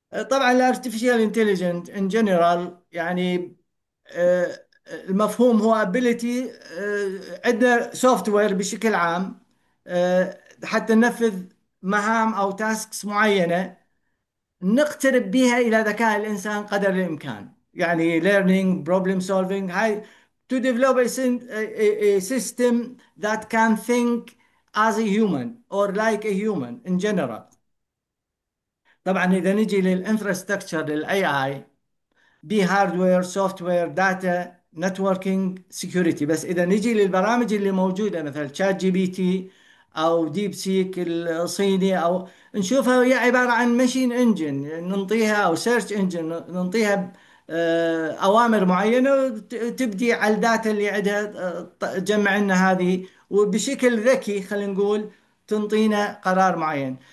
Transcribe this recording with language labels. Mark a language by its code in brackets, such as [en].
[ar] طبعا الارتفيشال انتليجنت ان جنرال، يعني المفهوم هو ابيليتي، عندنا سوفت وير بشكل عام حتى ننفذ مهام او تاسكس معينه، نقترب بها الى ذكاء الانسان قدر الامكان. يعني [en] learning problem solving، [ar] هاي [en] to develop a system that can think as a human or like a human in general. [ar] طبعا اذا نجي للانفراستراكشر للاي اي، بهاردوير، سوفت وير، داتا، نتوركينج، سكيورتي. بس اذا نجي للبرامج اللي موجوده مثل شات جي بي تي او ديب سيك الصيني، او نشوفها هي عباره عن ماشين انجن ننطيها، او سيرش انجن ننطيها اوامر معينه، تبدي على الداتا اللي عندها، تجمع لنا هذه وبشكل ذكي، خلينا نقول تنطينا قرار معين.